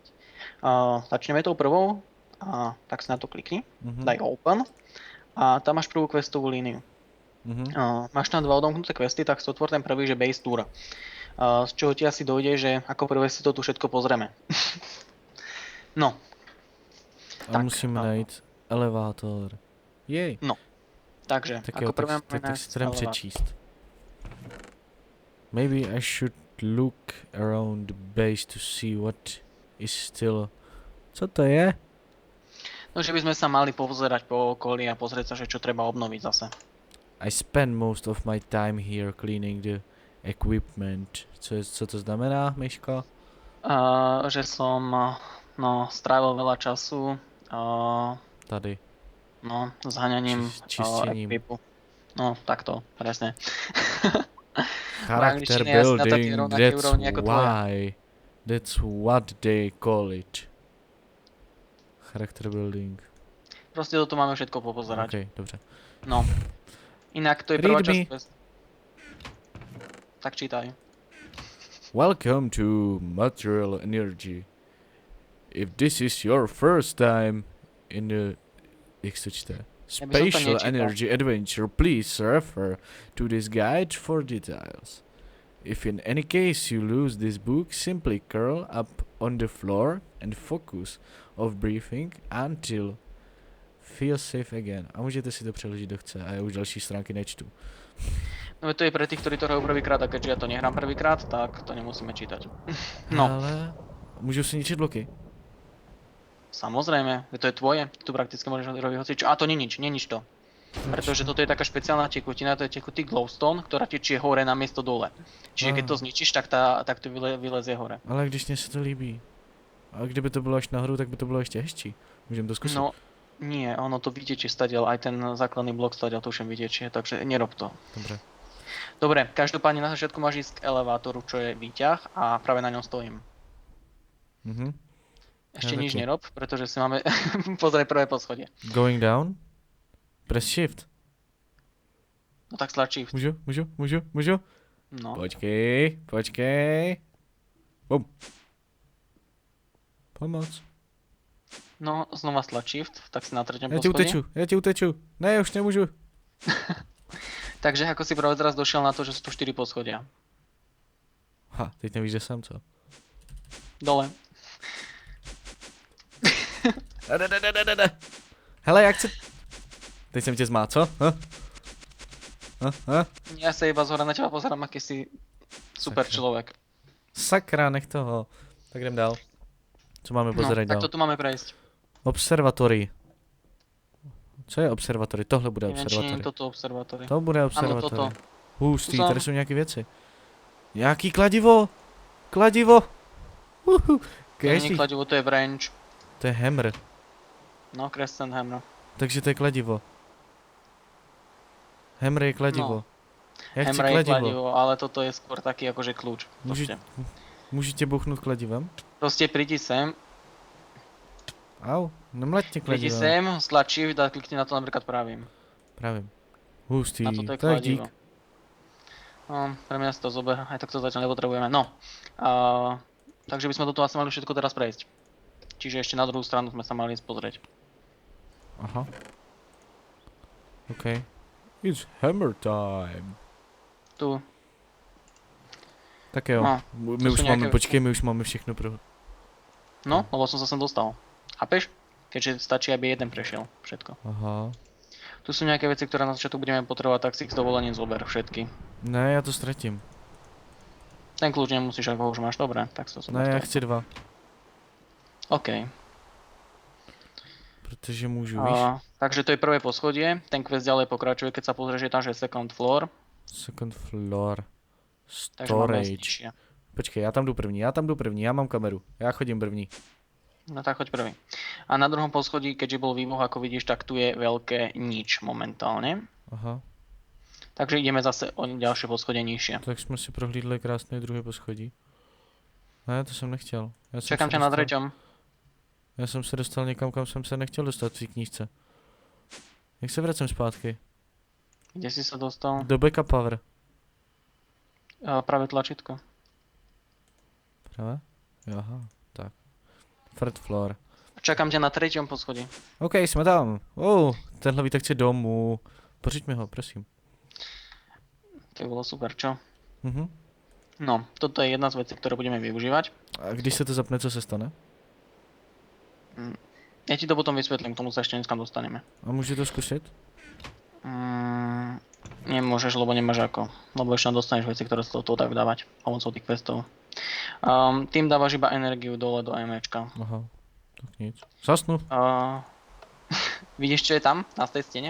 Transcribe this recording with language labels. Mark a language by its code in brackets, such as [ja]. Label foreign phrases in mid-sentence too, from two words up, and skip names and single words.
[sk] Začneme tou prvou, tak si na to klikni, Mhm. daj open a tam máš prvú questovú líniu. Mhm. Máš tam dva odomknuté questy, tak si otvor ten prvý, že [en] base tour. [sk] Z čoho ti asi dojde, že ako prvé si to tu všetko pozrieme. No, A tak, [cs] musíme najít elevátor. Jej. takže Tak [sk] ako [cs] jo, [sk] prvé tak máme [cs] si to jdem přečíst. [en] Maybe I should look around the base to see what is still... [cs] Co to je? [sk] No, že by sme sa mali pozerať po okolí a pozrieť sa, že čo treba obnoviť zase. [en] I spend most of my time here cleaning the equipment. [cs] Co to znamená, Myško? [sk] Že som strávil veľa času [cs] Tady. [sk] zháňaním [cs] Čištěním. [sk] equipu. No, takto, presne. [en] Character [sk] angličtine je asi na takej [en] building, [sk] rovnakej [en] that's [sk] úrovni ako tvoja. [en] why. That's what they call it. Character building. [sk] Proste toto máme všetko popozerať. [cs] OK, dobře. [sk] No. Inak to je [en] Read [sk] prvá [en] me. [sk] časť questu. Tak čítaj. [en] Welcome to Material Energy. If this is your first time in the [cs] jak se čte? [sk] Ja by som to [en] Spatial [sk] nečítal. [en] Energy Adventure, please refer to this guide for details. If in any case you lose this book, simply curl up on the floor and focus of breathing until feel safe again. [cs] A můžete si to přeložit, kdo chce, a já už další stránky nečtu. [sk] No to je pre tých, ktorí to hrajú prvýkrát a keďže ja to nehrám prvýkrát, tak to nemusíme čítať. No, [cs] Ale můžu si ničit bloky. [sk] samozrejme, to je tvoje, tu prakticky môžeš robiť hocičo. A to nie nič to. Pretože toto je taká špeciálna tekutina, to je tekutý glowstone, ktorá tečie hore namiesto dole. Čiže keď to zničíš, tak to vylezie hore. [cs] Ale když mně se to líbí. A kdyby to bylo až nahoru, tak by to bylo ještě hezčí. Můžeme to zkusit. No, [sk] nie, ono to vytečie stadiaľ, aj ten základný blok stadiaľ to už vytečie, takže nerob to. [cs] Dobře. [sk] Dobre, každopádne na začiatku máš ísť k elevátoru, čo je výťah a práve na ňom stojím. Mhm. Ešte Ja nič [cs] taky. [sk] nerob, pretože si máme pozrieť prvé poschodie. [en] Going down? Press shift. [sk] No tak stlač shift. [cs] Můžu? No. Počkej. Bum. Pomoc. [sk] No, znova stlač shift, tak si na treťom [cs] Já ti [sk] poschodí. [cs] uteču, já ti uteču. Ne, už nemůžu. [sk] Takže ako si práve teraz došiel na to, že sú tu 4 poschodia. Ha, [cs] teď nevíš, že jsem, co? [sk] Dole. [cs] Ne. Hele, jak se... Teď jsem tě zmá, co? [sk] Ja sa iba zhora na teba pozerám, aký si super [cs] Sakra. [sk] človek. [cs] Sakra, nech toho. Tak jdem dál. Co máme [sk] No, pozerať tak [cs] dál? [sk] to tu máme prejsť. [cs] Observatory. Co je observatory? Tohle bude [sk] Neviem, či nie je [cs] observatory. [sk] toto observatory. [cs] To bude [sk] Áno, [cs] observatory. [sk] toto. [cs] Hustý, [sk] Tu som. [cs] tady jsou nějaké věci. Nějaký kladivo! Kladivo! [sk] To nie Crescent. je kladivo, to je branch. [cs] To je hammer. [sk] No, Crescent Hammer. [cs] Takže to je kladivo. Hammer je kladivo. [sk] No. [cs] Já chci Hammer je kladivo. [sk] kladivo, ale toto je skôr taký akože kľúč. [cs] Můžu, [sk] Proste. [cs] můžu tě bouchnout kladivem? [sk] Proste prídi sem, [cs] Au, nemlaťte [sk] prídi [cs] kladivem. [sk] sem, stlač shift a klikni na to napríklad pravým. [cs] Právě. Hustý, [sk] Na toto je [cs] tak dík. [sk] kladivo. No, pre mňa si to zober, aj tak to zatiaľ nepotrebujeme. No, takže by sme toto asi mali všetko teraz prejsť. Čiže ešte na druhú stranu sme sa mali ísť pozrieť. [cs] Aha. OK. [en] It's hammer time. [sk] Tu, [cs] Tak jo. [sk] no, [cs] My [sk] to [cs] už jsou máme, nějaké- počkej, my už máme všechno pro... [sk] no, lebo som sa sem dostal. Chápeš? Keďže stačí, aby jeden prešiel, všetko. [cs] Aha. [sk] Tu sú nejaké veci, ktoré na začiatku budeme potrebovať, tak si ich s dovolením zober všetky. [cs] Ne, já to ztratím. [sk] Ten kľúč nemusíš, ak ho už máš, dobre, tak to [cs] Ne, já chci 2. [sk] OK. [cs] Protože můžu, víš? [sk] Takže to je prvé poschodie, ten quest ďalej pokračuje, keď sa pozrieš, je tam, že je [en] second floor, Second floor. [sk] takže máme Storage. nižšie. [cs] Počkej, já tam jdu první, já mám kameru. Já chodím první. [sk] No tak choď prvý. A na druhom poschodí, keďže bol výbuch, ako vidíš, tak tu je veľké nič momentálne. [cs] Aha. [sk] Takže ideme zase o ďalšie poschodie nižšie. [cs] Tak jsme si prohlídli krásné druhé poschodí. Ne, to jsem nechtěl. Já jsem [sk] Čakám [cs] se [sk] ťa na [cs] dostal- [sk] treťom. [cs] Já jsem se dostal někam, kam jsem se nechtěl dostat v té knížce. Jak se vracím zpátky? [sk] Kde si sa dostal? [cs] Do [en] backup power. [cs] Pravé tlačítko. Pravé? Jo, aha, tak. [en] Third floor. [sk] Čakám ťa na treťom poschodí. [cs] OK, jsme tam. Tenhle výtek chce domů. Pořiď mi ho, prosím. [sk] To by bolo super, čo? Mhm. No, toto je jedna z vecí, ktoré budeme využívať. [cs] A když se to zapne, co se stane? [sk] Ja ti to potom vysvetlím, k tomu sa ešte dneska dostaneme. [cs] A můžu to zkusit? [sk] Nemôžeš, lebo nemáš ako. Lebo ešte dostaneš veci, ktoré sa toho dajú dávať pomocou tých questov. Tým dávaš iba energiu dole do MEčka. [cs] Aha, tak nic. Zasnu. [sk] Vidíš, čo je tam? Na tej stene?